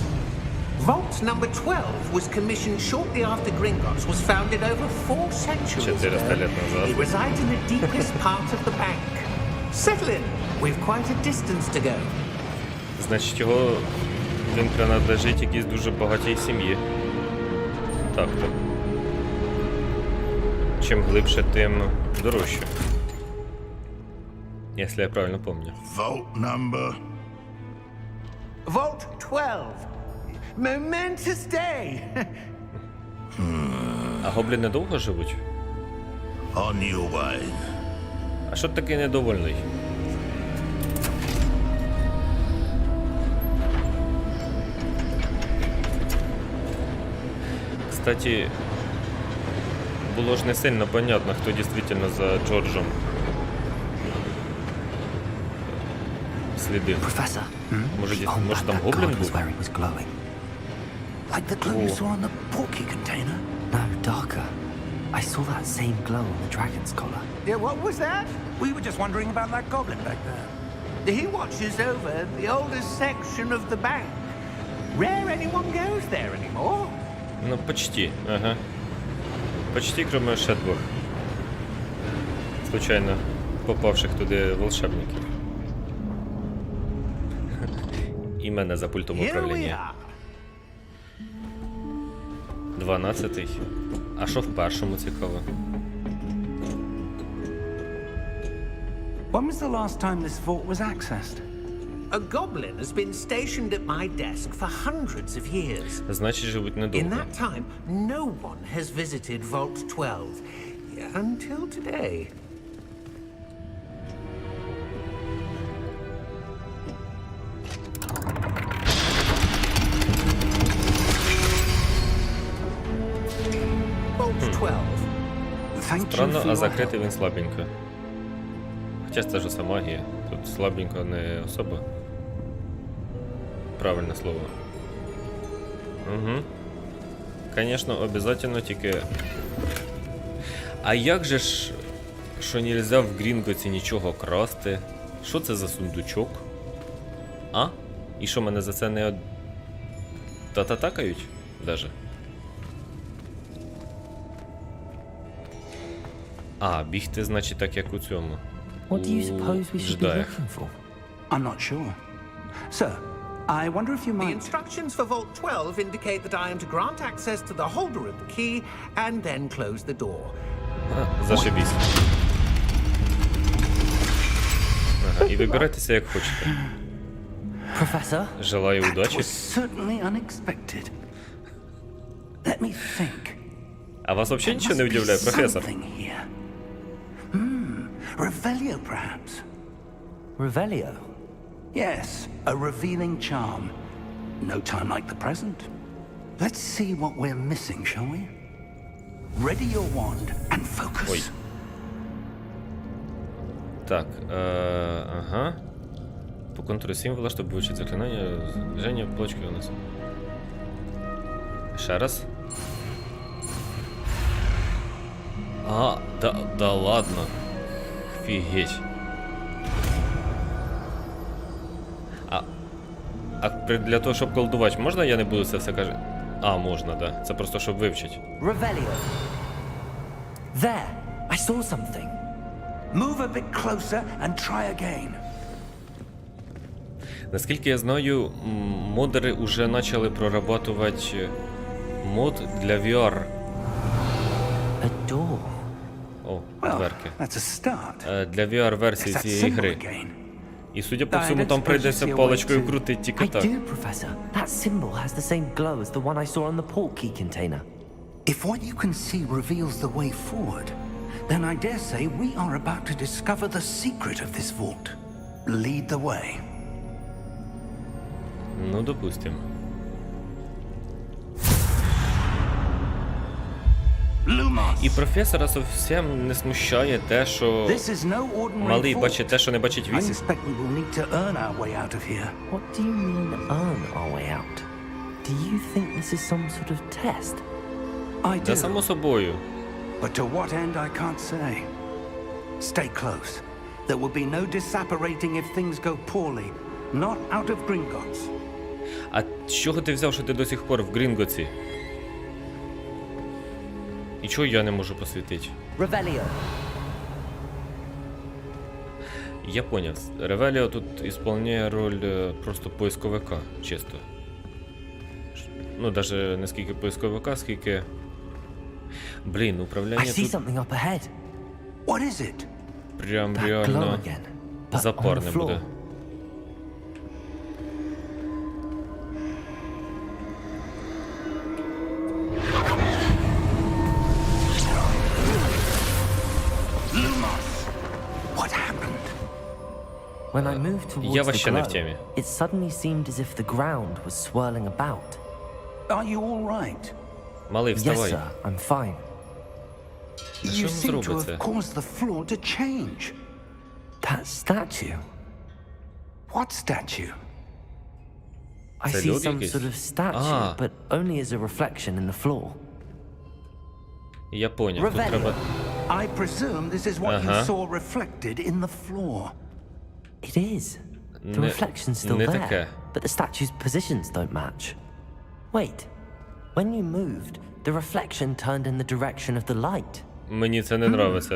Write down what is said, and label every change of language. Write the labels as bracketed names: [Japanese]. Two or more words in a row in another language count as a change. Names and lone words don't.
[English] Vault number 12 was commissioned shortly after Gringotts was founded over 4 centuries 400 ago. [Russian] лет назад. [English] It resides in the deepest part of the bank. Settle in. We've quite a distance to go. [Ukrainian] Значить, його... він принадлежить якійсь дуже багатій сім'ї. Так-то. Чим глибше, тим дорожче. Якщо я правильно пам'ятаю. [English] Vault number. Vault 12. Momentous day. [Ukrainian] А гобліни довго живуть? [English] On your way. [Ukrainian] А що ти такий недовольний? Кстати, було ж не сильно понятно, хто дійсно за Джорджем слідив. [English] Professor, [Ukrainian] Може, [English] on [Ukrainian] може там [English] that [Ukrainian] гоблін [English] card was [Ukrainian] був? [English] where it was glowing. Like the glow you Oh. saw on the portkey container? No, darker. I saw that same glow on the dragon's collar. Yeah, what was that? We were just wondering about that goblin back there. He watches over the oldest section of the bank. Rare anyone goes there anymore. [Russian] Ну, почти, ага. Почти, кроме ще двох. Случайно попавших туди волшебників. [Ukrainian] І мене за пультом [English] Here we [Ukrainian] управління. [English] are. [Ukrainian] 12-й. А що в першому цікаво? [English] When was the last time this vault was accessed? A goblin has been stationed at my desk for hundreds of years. [Ukrainian] Значить, живуть [English] In [Ukrainian] недовго. [English] that time, no one has visited Vault 12 until today. Vault 12. Thank you [Russian] Странно, [English] for [Ukrainian] а [English] your [Ukrainian] закритий [English] help. [Ukrainian] він слабенько. Хоча це ж усе магія. Тут слабенько не особо. Правильне слово. Угу. [Russian] Конечно, обязательно тільки... [Ukrainian] А як же ж, що нельзя в Грінгоці нічого красти? Що це за сундучок? А? І що, мене за це не тататакають? Даже? А, бігти, значить, так як у цьому. [English] What do you suppose we should be [Ukrainian] Джедаях. [English] looking for? I'm not sure. Sir, I wonder if you The might... instructions for Vault 12 indicate that I am to grant access to the holder of the key and then close the door. [Ukrainian] А, зашибісь. Ага, і вибирайтеся як хочете. [English] Professor? [Russian] Желаю [English] That [Ukrainian] удачі. [English] was certainly unexpected. Let me think. [Ukrainian] А вас взагалі [English] There [Ukrainian] нічого не [English] must be [Ukrainian] удивляє, професор? [English] something here. Revelio, perhaps. Revelio? Yes, a revealing charm. No time like the present. Let's see what we're missing, shall we? Ready your wand and focus. [Ukrainian] Ой. Так, ага. По контуру символа, щоб вивчити заклинання, движення плочки у нас. Ще раз. А, [Russian] да ладно. [Ukrainian] Фігеть. А для того, щоб колдувати, можна я не буду це все кажу? А, можна, да. Це просто, щоб вивчити. [English] Revelio. There, I saw something. Move a bit closer and try again. [Ukrainian] Наскільки я знаю, модери вже почали прорабатувати мод для VR. [English] A door. [Ukrainian] О, [English] Well, [Ukrainian] дверки. [English] that's a start. [Ukrainian] Для VR-версії [English] Is that [Ukrainian] цієї [English] symbol [Ukrainian] гри. [English] again? [Ukrainian] І судя по [English] I [Ukrainian] всьому, [English] don't [Ukrainian] там [English] suppose [Ukrainian] прийдеться [English] you see a way [Ukrainian] паличкою [English] to- [Ukrainian] крутити тільки [English] I [Ukrainian] так. [English] do, Professor. That symbol has the same glow as the one I saw on the portkey container. If what you can see reveals the way forward, then I dare say we are about to discover the secret of this vault. Lead the way. [Russian] Ну, допустим. [English] Lumos! [Ukrainian] І професора зовсім не смущає те, що [English] This is no ordinary [Ukrainian] малий [English] vault. [Ukrainian] бачить те, що не бачить [English] I [Ukrainian] він. [English] suspect we will need to earn our way out of here. What do you mean, earn our way out? Do you think this is some sort of test? I [Ukrainian] Та [English] do, [Ukrainian] само собою. [English] but to what end I can't say. Stay close. There will be no disapparating if things go poorly. Not out of Gringotts. [Ukrainian] А з чого ти взяв, що ти до сих пор в Грінгоці? І чого я не можу посвітити? Revelio. Я поняв. Ревеліо тут ісполняє роль просто поисковика, чисто. Ну, даже не скільки поисковика, скільки... Блін, [English] I [Ukrainian] управляння [English] see [Ukrainian] тут [English] something up ahead. What is it? [Ukrainian] прям [English] That glow [Ukrainian] реально [English] again. But on the [Ukrainian] запарне [English] floor. [Ukrainian] буде. [English] What happened? When I moved [Ukrainian] Я [English] towards the [Russian] вообще не в [English] glow, [Ukrainian] темі. [English] it suddenly seemed as if the ground was swirling about. Are you all right? [Ukrainian] Малий, [English] Yes, [Ukrainian] вставай. [English] sir, I'm fine. [Ukrainian] що [English] You [Ukrainian] ви [English] seem to [Ukrainian] зробите? [English] have caused the floor to change. That statue. What statue? I [Ukrainian] Це [English] see [Ukrainian] люди [English] some [Ukrainian] якісь? [English] sort of statue, [Ukrainian] А. [English] but only as a reflection in the floor. [Ukrainian] Я поняв, тут Ревеліо. треба... [English] I presume this is what you Uh-huh. saw reflected in the floor. It is. The [Ukrainian] Не- [English] reflection's still [Ukrainian] не [English] there, [Ukrainian] таке. [English] but the statue's positions don't match. Wait. When you moved, the reflection turned in the direction of the light. [Ukrainian] Мені це не нравиться.